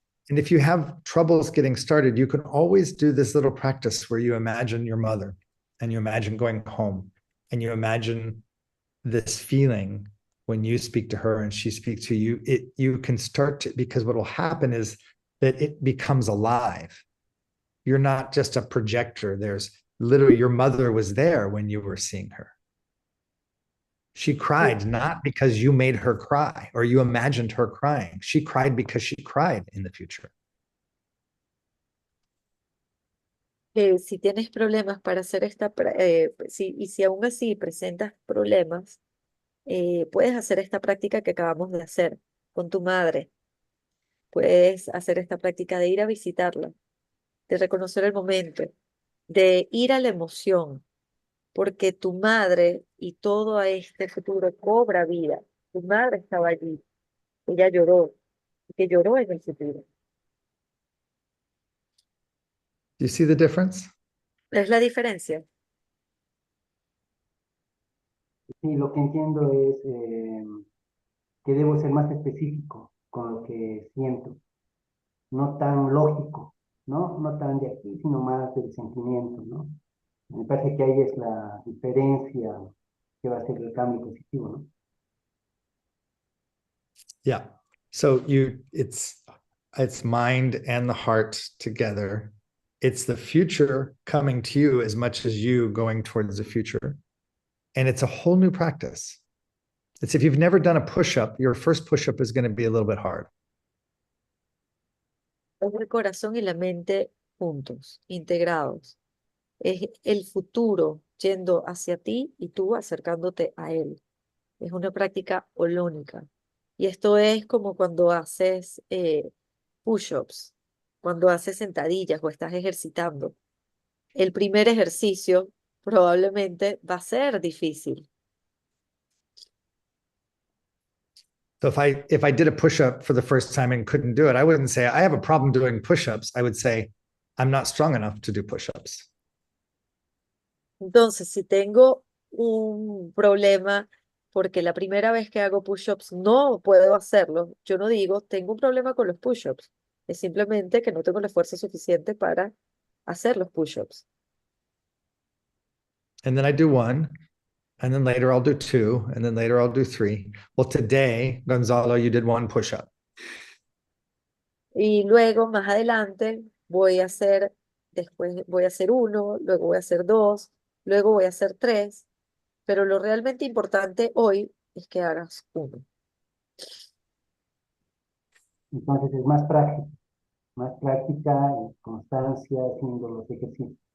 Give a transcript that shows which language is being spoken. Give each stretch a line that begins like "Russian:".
English: And if you have troubles getting started, you can always do this little practice where you imagine your mother and you imagine going home and you imagine this feeling when you speak to her and she speaks to you. You can start to, because what will happen is that it becomes alive. You're not just a projector. There's literally your mother was there when you were seeing her. She cried not because you made her cry or you imagined her crying. She cried because she cried in the future.
Spanish: Si tienes problemas para hacer y si aún así presentas problemas, puedes hacer esta práctica que acabamos de hacer con tu madre. Puedes hacer esta práctica de ir a visitarla, de reconocer el momento, de ir a la emoción, porque tu madre y todo a este futuro cobra vida. Tu madre estaba allí, ella lloró, que lloró en el futuro.
English: Do you see the difference?
Spanish: ¿Es la diferencia? Sí, lo que entiendo es que debo ser más específico con lo que siento, no tan lógico, ¿no? No tan de aquí, sino más del sentimiento, ¿no? Me parece que ahí es la diferencia que va a ser el cambio positivo, ¿no?
English: Yeah. So it's mind and the heart together. It's the future coming to you as much as you going towards the future. And it's a whole new practice. It's if you've never done a push-up, your first push-up is going to be a little bit hard.
Spanish: Es el corazón y la mente juntos, integrados. Es el futuro yendo hacia ti y tú acercándote a él. Es una práctica holónica. Y esto es como cuando haces push-ups, cuando haces sentadillas o estás ejercitando. El primer ejercicio probablemente va a ser difícil.
English: So if I did a push-up for the first time and couldn't do it, I wouldn't say I have a problem doing push-ups. I would say I'm not strong enough to do push-ups.
Spanish: Entonces, si tengo un problema porque la primera vez que hago push-ups no puedo hacerlo, yo no digo tengo un problema con los push-ups. Es simplemente que no tengo la fuerza suficiente para hacer los push-ups.
English: And then I do one, and then later I'll do two, and then later I'll do three. Well, today, Gonzalo, you did one push-up.
Spanish: Y luego, más adelante, voy a hacer, después voy a hacer uno, luego voy a hacer dos, luego voy a hacer tres, pero lo realmente importante hoy es que hagas uno. Entonces es más práctica y constancia haciendo los ejercicios.